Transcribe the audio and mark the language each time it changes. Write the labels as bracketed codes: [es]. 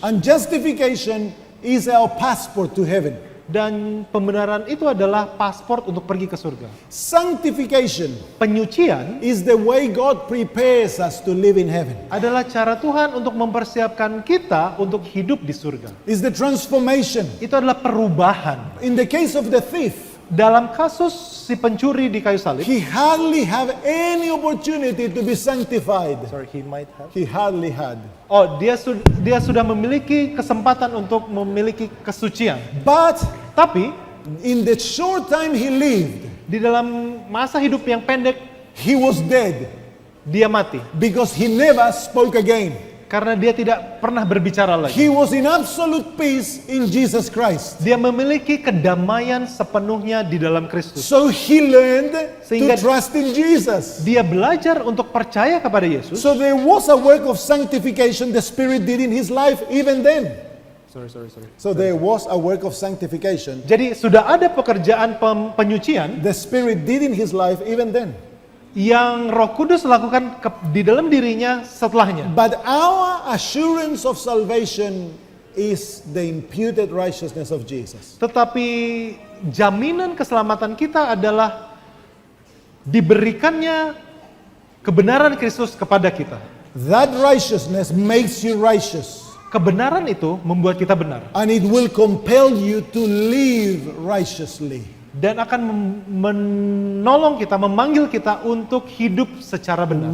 [en] And justification is our passport to heaven. [id] Dan pembenaran itu adalah paspor untuk pergi ke surga. [en] Sanctification [id] Penyucian [en] is the way God prepares us to live in heaven. [id] adalah cara Tuhan untuk mempersiapkan kita untuk hidup di surga. [en] Is the transformation. [id] Itu adalah perubahan. [en] In the case of the thief, [id] Dalam kasus si pencuri di kayu salib, [en] he hardly have any opportunity to be sanctified. He hardly had. [id] dia sudah memiliki kesempatan untuk memiliki kesucian. [en] But [id] Tapi [en] in the short time he lived, [id] di dalam masa hidup yang pendek, [en] he was dead [id] dia mati. [en] because he never spoke again. [id] Karena dia tidak pernah berbicara lagi. [en] He was in absolute peace in Jesus Christ. [id] Dia memiliki kedamaian sepenuhnya di dalam Kristus. [en] So he learned to [id] Sehingga- [en] trust in Jesus. [id] Dia belajar untuk percaya kepada Yesus. [en] So there was a work of sanctification the Spirit did in his life even then. So there was a work of sanctification [id] Jadi sudah ada pekerjaan penyucian [en] the Spirit did in his life even then. [id] yang Roh Kudus lakukan di dalam dirinya setelahnya. [en] But our assurance of salvation is the imputed righteousness of Jesus. [id] Tetapi jaminan keselamatan kita adalah diberikannya kebenaran Kristus kepada kita. [en] That righteousness makes you righteous, [id] Kebenaran itu membuat kita benar [en] and it will compel you to live righteously. [id] dan akan menolong kita, memanggil kita untuk hidup secara benar.